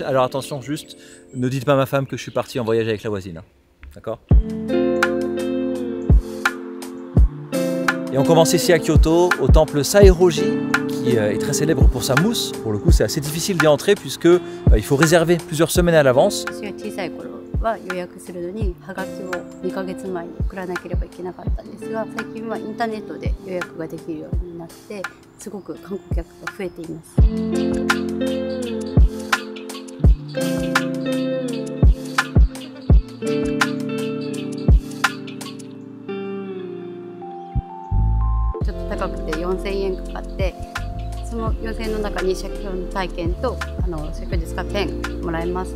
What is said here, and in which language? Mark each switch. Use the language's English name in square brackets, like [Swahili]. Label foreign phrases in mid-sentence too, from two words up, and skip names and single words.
[French] Alors attention juste, ne dites pas à ma femme que je suis parti en voyage avec la voisine, hein. D'accord? Et on commence ici à Kyoto, au temple Saeroji, qui est très célèbre pour sa mousse. Pour le coup, c'est assez difficile d'y entrer puisque il faut réserver plusieurs semaines à l'avance. [Japanese] は予約するのにハガキを2ヶ月前に送らなければいけなかったんですが、最近はインターネットで予約ができるようになってすごく観光客が増えています。ちょっと高くて4000円かかって、その4000円の中に写経体験と写経術家ペンもらえます。